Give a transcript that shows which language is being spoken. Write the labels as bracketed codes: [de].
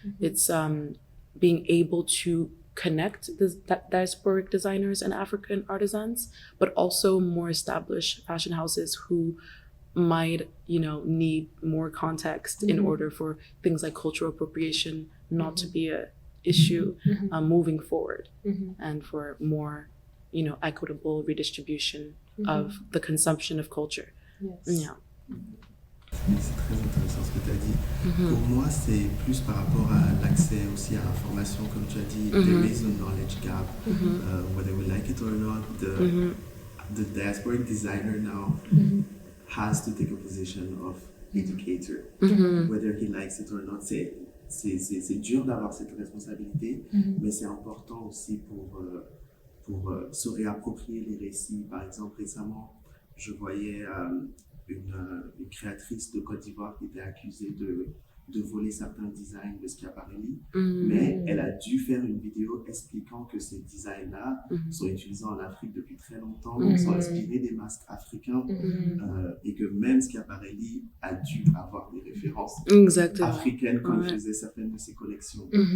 [en] It's being able to connect the diasporic designers and African artisans, but also more established fashion houses who might, need more context in order for things like cultural appropriation not to be an issue moving forward, and for more, equitable redistribution of the consumption of culture. Yeah. [fr] C'est très intéressant ce que tu as dit. Pour moi, c'est plus par rapport à l'accès aussi à l'information, comme tu as dit, [en] there is a knowledge gap, whether we like it or not. The diasporic designer now has to take a position of educator, whether he likes it or not. [fr] C'est dur d'avoir cette responsabilité, mais c'est important aussi pour se réapproprier les récits. Par exemple, récemment, je voyais une créatrice de Côte d'Ivoire qui était accusée de voler certains designs de Schiaparelli, mais elle a dû faire une vidéo expliquant que ces designs-là sont utilisés en Afrique depuis très longtemps, sont inspirés des masques africains, et que même Schiaparelli a dû avoir des références africaines quand il faisait certaines de ses collections.